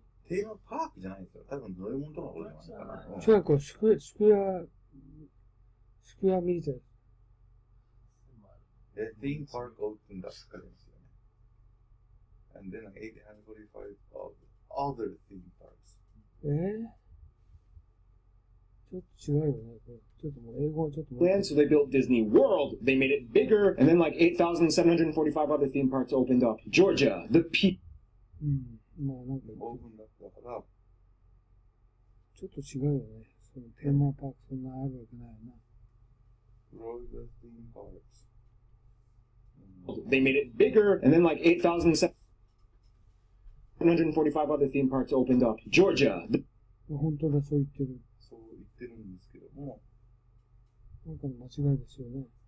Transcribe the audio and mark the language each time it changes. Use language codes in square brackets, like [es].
[ja] テーマパークじゃないですよ。多分乗り物とか多いじゃないかな。違う、これスクエアミーター。 [en] The theme park opened up [ja] って書いてますよね。 [en] And then 845 other theme parks. [ja] ちょっと違うよね。ちょっともう英語はちょっと。 [en] And so they built Disney World. They made it bigger, and then like 8,745 other theme parks opened up. Georgia, the Peach. [ja] まあなんか。オープンだったから。ちょっと違うよね。そのテーマパークそんなあるわけないよな。 [en] Florida theme parks. They made it bigger, and then like 8,745 other theme parks opened up. Georgia. [ja] 本当だ、そう言ってる。そう言ってるんですけども。なんかの間違いですよね。